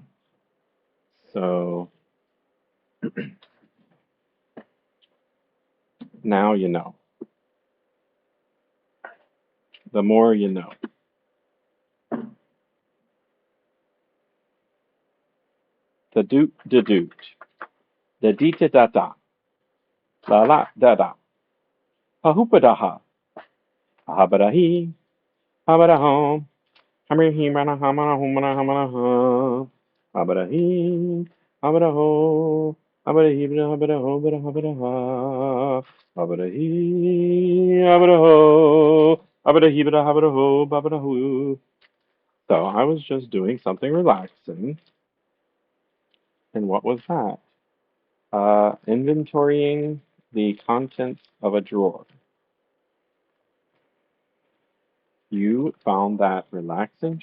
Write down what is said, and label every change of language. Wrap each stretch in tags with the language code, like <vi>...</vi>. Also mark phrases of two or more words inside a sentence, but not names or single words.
<en>So now you know. The more you know. The doot, da doot. The dee da da da. La la da da. Ha hoopa da ha. Ha ba da hee. Ha ba da hum. Hammer he mana hamana humana hamana ha. Ha ba da hee. Ha ba da ho. Ha ba da hee ba da ho ba da ha ba da ha. Ha ba da hee. Ha ba da ho. Ha ba da hee ba da ha ba da ho ba ba da hoo. So I was just doing something relaxing. And what was that? Inventorying the contents of a drawer. You found that relaxing?</en>